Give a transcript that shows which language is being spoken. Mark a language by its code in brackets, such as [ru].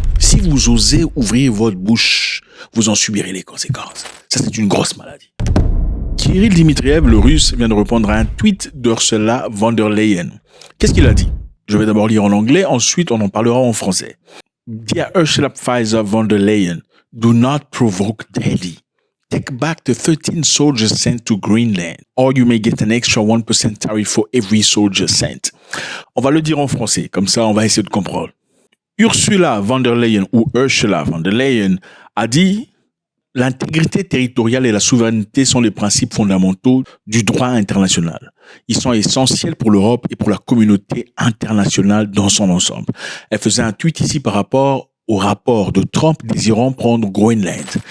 [fr] Si vous osez ouvrir votre bouche, vous en subirez les conséquences. Ça, c'est une grosse maladie. Kirill Dmitriev, le russe, vient de répondre à un tweet d'Ursula von der Leyen. Qu'est-ce qu'il a dit? Je vais d'abord lire en anglais, ensuite on en parlera en français. [en] Dear Ursula Pfizer von der Leyen, do not provoke Daddy. Take back the 13 soldiers sent to Greenland, or you may get an extra 1% tariff for every soldier sent. [fr] On va le dire en français, comme ça on va essayer de comprendre. Ursula von der Leyen ou Ursula von der Leyen a dit « L'intégrité territoriale et la souveraineté sont les principes fondamentaux du droit international. Ils sont essentiels pour l'Europe et pour la communauté internationale dans son ensemble. » Elle faisait un tweet ici par rapport au rapport de Trump désirant prendre Groenland.